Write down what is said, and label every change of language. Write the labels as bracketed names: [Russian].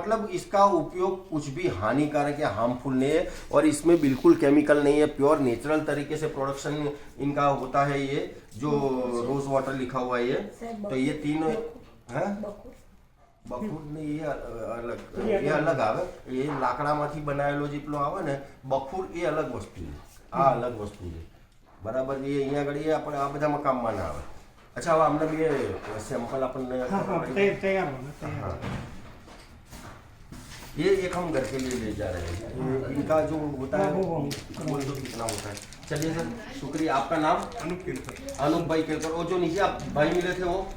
[Hindi] मतलब इसका उपयोग कुछ भी हानिकारक या हार्मफुल नहीं है और इसमें बिल्कुल केमिकल नहीं है, प्योर नेचुरल तरीके से प्रोडक्शन इनका होता है। ये जो रोज वाटर लिखा हुआ है ये, तो ये तीनों है बखूर ने ये अलग आवे, ये लाकડામાંથી [Gujarati] બનાવેલો જેટલો આવે ને બખૂર એ અલગ વસ્તુ છે, આ અલગ વસ્તુ છે બરાબર। એ અહીંયા આગળ એ આપણે આ બધામાં કામમાં ના આવે। [Hindi] अच्छा अब हमने भी सैंपल अपन तैयार होना। ये एक हम घर के लिए ले जा रहे हैं, इनका जो होता है वो बोल दो कितना होता है। चलिए सर शुक्रिया। आपका नाम? अनूप केलकर। अनूप भाई केलकर। और जो नीचे आप भाई मिले थे वो